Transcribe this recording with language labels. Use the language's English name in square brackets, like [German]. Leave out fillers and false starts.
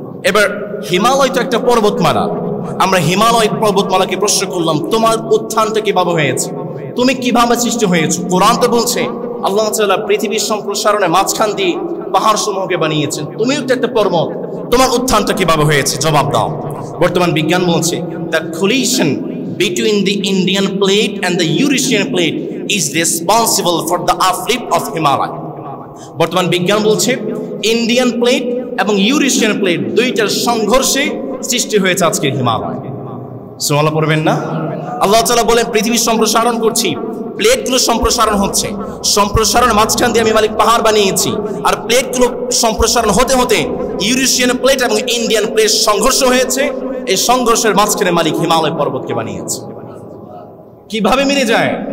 [Bangla] এবার হিমালয় তো একটা পর্বতমালা, আমরা হিমালয় পর্বতমালাকে প্রশ্ন করলাম তোমার উত্থানটা কিভাবে হয়েছে, তুমি কিভাবে সৃষ্টি হয়েছো? কোরআন তো বলছে আল্লাহ তাআলা পৃথিবীর সম্প্রসারণে মাঝখান দিয়ে পাহাড় সমূহকে বানিয়েছেন, তুমিও তো একটা পর্বত, তোমার উত্থানটা কিভাবে হয়েছে? জবাব দাও। বর্তমান বিজ্ঞান বলছে the [English] collision between the Indian plate and the Eurasian plate is responsible for the uplift of Himalaya. [Bangla] বর্তমান বিজ্ঞান বলছে ইন্ডিয়ান প্লেট এবং ইউরেশিয়ান প্লেট দুইটার সংঘর্ষে সৃষ্টি হয়েছে আজকের হিমালয়। সুবহানাল্লাহ পড়বেন না? আল্লাহ তাআলা বলেন পৃথিবীর সম্প্রসারণ করছি, প্লেটগুলো সম্প্রসারণ হচ্ছে, সম্প্রসারণ মাঝখান দিয়ে আমি মালিক পাহাড় বানিয়েছি, আর প্লেটগুলো সম্প্রসারণ হতে হতে ইউরেশিয়ান প্লেট এবং ইন্ডিয়ান প্লেট সংঘর্ষ হয়েছে, এই সংঘর্ষের মাঝখানে মালিক হিমালয় পর্বতকে বানিয়েছে। কিভাবে মিলে যায়?